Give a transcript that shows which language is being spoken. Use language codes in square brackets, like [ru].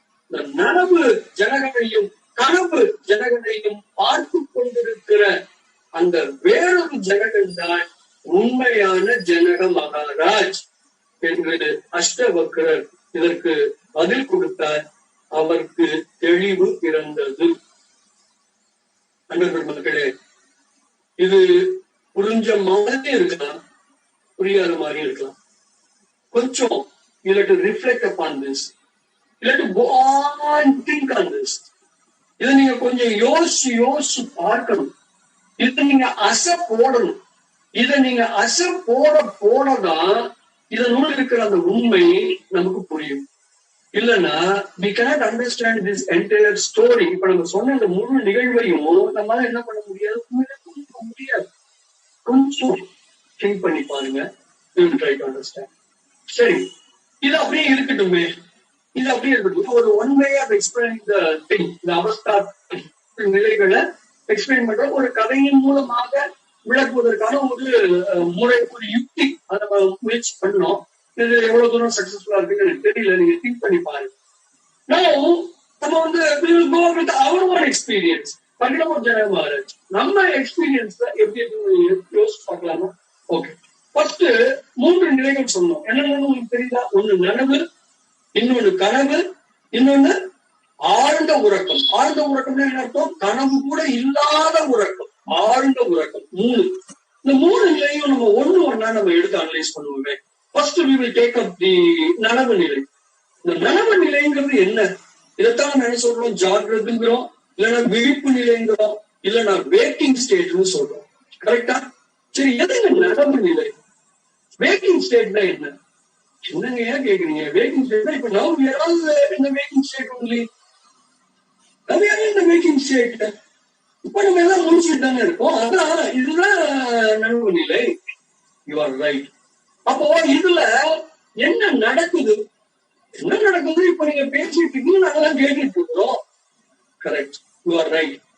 [ta] இந்த நனவு ஜனகனையும் கனவு ஜனகனையும் பார்த்து கொண்டிருக்கிற அந்த வேறொரு ஜனகன் தான் உண்மையான ஜனக மகாராஜ் என்று அஷ்டவக்ரர் இதற்கு பதில் கொடுத்தார். அவருக்கு தெளிவு பிறந்தது. அன்பர்கள் மக்களே, இது புரிஞ்ச மாதிரி இருக்கலாம், புரியாத மாதிரி இருக்கலாம். கொஞ்சம் [en] you have to reflect upon this. You have to go on and think on this. [ta] இதை நீங்க கொஞ்சம் யோசிச்சு பார்க்கணும். இதை நீங்க அசை போடணும். இதை நீங்க அசை போடதான் இதனோடு இருக்கிற அந்த உண்மை நமக்கு புரியும். இல்லைன்னா [en] we cannot understand this entire story. [ta] இப்ப நம்ம சொன்ன இந்த முழு நிகழ்வையும் நம்மளால என்ன பண்ண முடியாது, புரிஞ்சுக்க முடியாது. கொஞ்சம் திங்க் பண்ணி பாருங்க. [en] try to understand. [ta] சரி, இது அப்படியே இருக்கட்டுமே, இது அப்படியே இருக்கட்டும். ஒரு [en] one way of explain the thing, [ta] இந்த அவஸ்தா நிலைகளை எக்ஸ்பிளைன் பண்ற ஒரு கதையின் மூலமாக விளக்குவதற்கான ஒரு யுக்தி அதை நம்ம முயற்சி பண்ணோம். இது எவ்வளவு தூரம் சக்சஸ்ஃபுல்லா இருக்குன்னு எனக்கு தெரியல, நீங்க திங்க் பண்ணி பாருங்க. நம்ம அவர் ஓன் எக்ஸ்பீரியன்ஸ் பண்ணிடமோ ஜனக மகாராஜ் நம்ம எக்ஸ்பீரியன்ஸ்ல எப்படி யோசிச்சு பார்க்கலாமா? ஓகே, ஃபர்ஸ்ட் 3 நிலைகள் சொன்னோம். என்னென்னு உங்களுக்கு தெரியுதா? ஒண்ணு நனவு, இன்னொன்னு கனவு, இன்னொன்னு ஆழ்ந்த உறக்கம். ஆழ்ந்த உறக்கம்னா என்ன அர்த்தம்? கனவு கூட இல்லாத உறக்கம், ஆழ்ந்த உறக்கம். 3. இந்த 3 நிலையும் நம்ம ஒண்ணா நம்ம எடுத்து analyse பண்ணுவோமே. [en] first we will take up the [ta] நனவு நிலை. இந்த நனவு நிலைங்கிறது என்ன? இதைத்தான் நம்ம என்ன சொல்றோம்? ஜாகிரதுங்கிறோம், இல்லைன்னா விழிப்பு நிலைங்கிறோம், இல்லைன்னா வேக்கிங் ஸ்டேட்னு சொல்றோம். கரெக்டா? சரி, எதுங்க நனவு நிலை? வேக்கிங் ஸ்டேட்னா என்ன? என்னங்க ஏன் கேக்குறீங்க? [en] waking ஸ்டேட்னா [ta] இப்ப [en] now we are all in the waking state only. [ta] நம்ம யாரும் இந்த வேக்கிங் ஸ்டேட் இப்ப நம்ம எல்லாம் முடிச்சுட்டு தானே இருக்கோம். அதான் இதுதான் நனவு நிலை. [en] You are right. [ta] அப்போ இதுல என்ன நடக்குது? என்ன நடக்குது? இப்ப நீங்க பேசிட்டு இருக்கீங்க, நாங்கெல்லாம் கேட்டுட்டு இருக்கிறோம். Correct, [en] You are right.